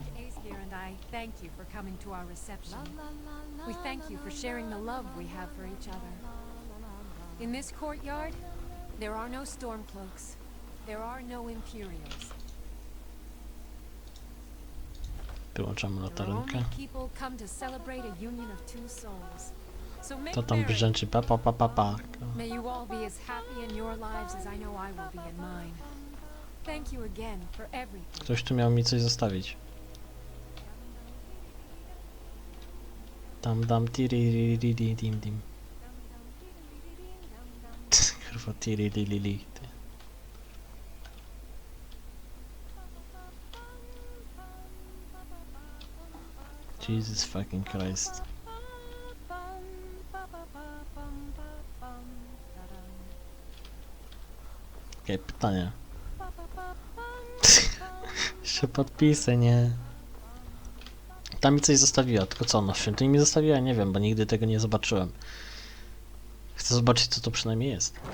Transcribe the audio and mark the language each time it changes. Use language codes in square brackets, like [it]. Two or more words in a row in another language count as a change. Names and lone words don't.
[en] Aesir and I thank you for coming to our reception. We thank you for sharing the love we have for each other. In this courtyard, there are no Stormcloaks. There are no Imperials. [pl] Wyłączamy [en] There are [pl] latarynkę. [en] only people come to celebrate a union of two souls. So make [pl] To tam [en] merry. [pl] brzęczy pa pa pa pa pa. [en] May you all be as happy in your lives as I know I will be in mine. Thank you again for everything. [pl] Ktoś tu miał mi coś zostawić. Tam dam tiri dim dim. Kurwa tiri li. [en] Jesus fucking Christ. [pl] Okej, pytanie. Jeszcze podpisy, nie? Tam mi coś zostawiła, tylko co ona w świątyni mi zostawiła? Nie wiem, bo nigdy tego nie zobaczyłem. Chcę zobaczyć, co to przynajmniej jest.